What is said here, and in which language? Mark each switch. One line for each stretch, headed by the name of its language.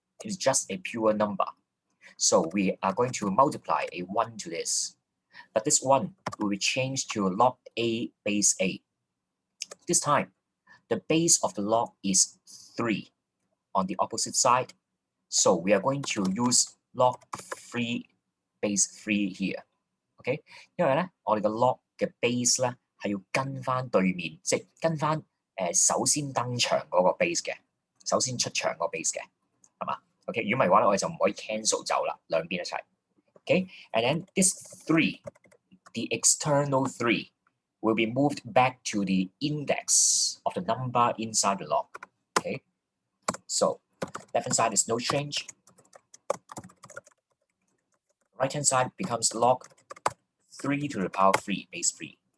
English: It is just a pure number. So we are going to multiply a 1 to this. But this 1 will be changed to log a base a. This time, the base of the log is 3 on the opposite side. So we are going to use log 3 base 3 here.
Cantonese: OK， 因為咧，我哋個 log 嘅 base 咧係要跟翻對面，即係跟翻首先登場嗰個 base 嘅，首先出場個 base 嘅，係嘛 ？OK， 如果唔係嘅話咧，我哋就唔可以 cancel 走啦，兩邊一齊。
English: OK，and then this 3, the external 3, will be moved back to the index of the number inside the log. OK，so left-hand side is no change. Right-hand side becomes log 3 to the power 3 base 3.